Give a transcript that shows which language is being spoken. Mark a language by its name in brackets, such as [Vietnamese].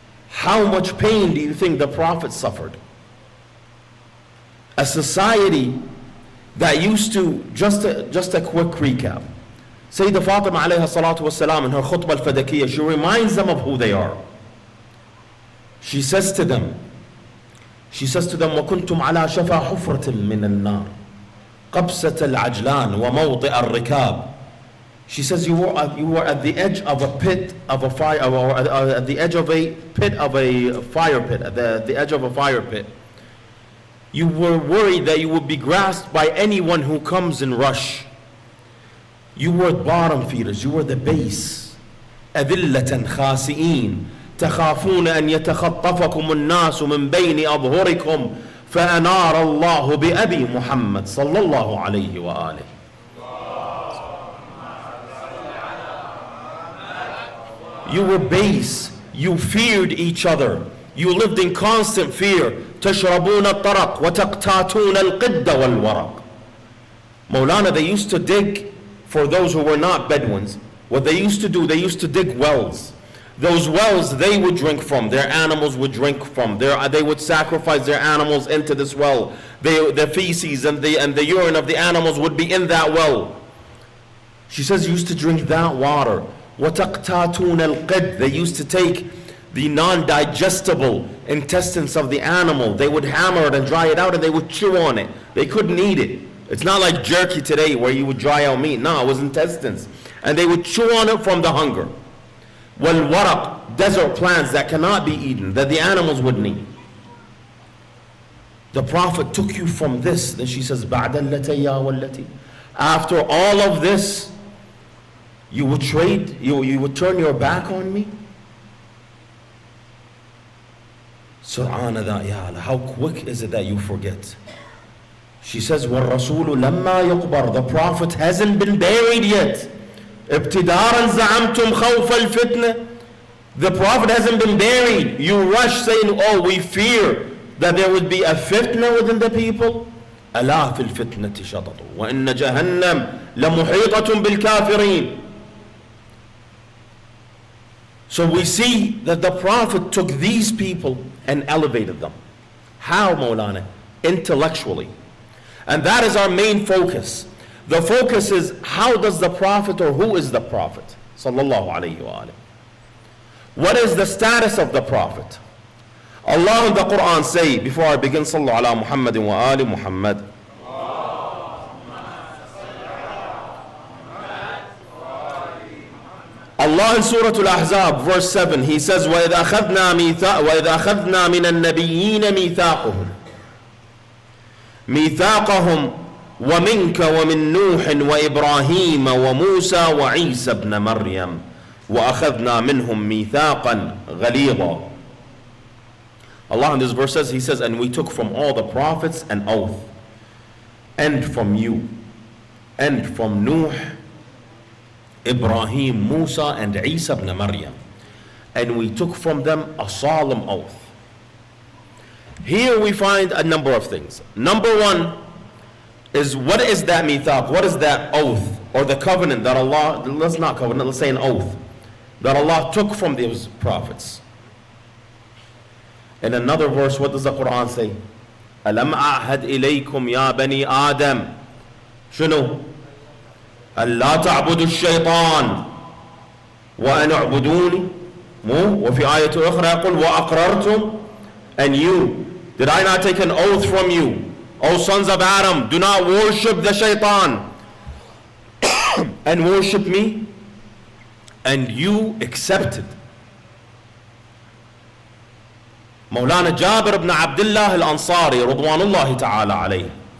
[English] How much pain do you think the Prophet suffered? A society that used to, just a quick recap. Sayyidah Fatima alayha salatu wasalam in her khutbah al-fadakiyah, she reminds them of who they are. She says to them, [Arabic] وَكُنْتُمْ عَلَى شَفَى حُفْرَةٍ مِّنَ النَّارِ قَبْسَةَ الْعَجْلَانِ وَمَوْضِعَ الرِّكَابِ. [English] She says you were at the edge of a pit of a fire, or at the edge of a pit of a fire pit, at the edge of a fire pit. You were worried that you would be grasped by anyone who comes in rush. You were bottom feeders, you were the base. [Arabic] أذلة خاسئين تخافون أن يتخطفكم الناس من بين أظهركم فأنار الله بأبي محمد صلى الله عليه وآله. [English] You were base, you feared each other, you lived in constant fear. [Arabic] تشربون الطرق وتقتاتون القد والورق. [English] Maulana, they used to dig, for those who were not Bedouins, what they used to do, they used to dig wells. Those wells they would drink from, their animals would drink from. They would sacrifice their animals into this well. The feces and the urine of the animals would be in that well. She says, used to drink that water. [Arabic] وَتَقْتَاتُونَ الْقِدْ. [English] They used to take the non-digestible intestines of the animal. They would hammer it and dry it out and they would chew on it. They couldn't eat it. It's not like jerky today where you would dry out meat. No, it was intestines. And they would chew on it from the hunger. [Arabic] وَالْوَرَقْ. [English] Desert plants that cannot be eaten, that the animals wouldn't eat. The Prophet took you from this. Then she says, [Arabic] بَعْدَ الَّتَيَّا وَالَّتِي. [English] After all of this, you would trade, you would turn your back on me? Subhanallah, ya Allah, how quick is it that you forget? She says, [Arabic] وَالرَّسُولُ لَمَّا يُقْبَرْ. [English] The Prophet hasn't been buried yet. [Arabic] ابتدارا زعمتم خوف الفتنة. [English] The Prophet hasn't been buried. You rush saying, oh, we fear that there would be a fitna within the people. [Arabic] ألا في الفتنة شططوا وإن جهنم لمحيطة بالكافرين. [English] So we see that the Prophet took these people and elevated them. How, Maulana? Intellectually. And that is our main focus. The focus is, how does the Prophet, or who is the Prophet? Sallallahu alayhi wa alayhi. What is the status of the Prophet? Allah in the Quran say, before I begin, Sallallahu ala Muhammadin wa ali Muhammad. Allah in Surah Al-Ahzab, verse 7, He says, [Arabic] وَإِذْ أَخَذْنَا مِنَ النَّبِيِّينَ مِيثَاقَهُمْ وَمِنْكَ وَمِنْ نُوحٍ وَإِبْرَاهِيمَ وَمُوسَى وَعِيسَى ابْنَ مَرْيَمَ وَأَخَذْنَا مِنْهُمْ مِيثَاقًا غَلِيظًا. [English] Allah in this verse says, He says, and we took from all the prophets an oath, and from you, and from Nuh, Ibrahim, Musa, and Isa ibn Maryam, and we took from them a solemn oath. Here we find a number of things. Number one is, what is that mithaq? What is that oath or the covenant that Allah, let's not covenant, let's say an oath, that Allah took from those prophets? In another verse, what does the Quran say? [Arabic] أَلَمْ أَعْهَدْ إِلَيْكُمْ يَا بَنِي آدَمَ شنو؟ أَلَّا تَعْبُدُوا الشَّيْطَانِ وَأَنْ اعْبُدُونِي. وفي آية أخرى يقول وَأَقْرَرْتُمْ. [English] And you, did I not take an oath from you, O sons of Adam, do not worship the shaitan and worship me? And you accepted. Maulana Jabir ibn Abdullah al-Ansari, Ridwanullahi ta'ala alayhi.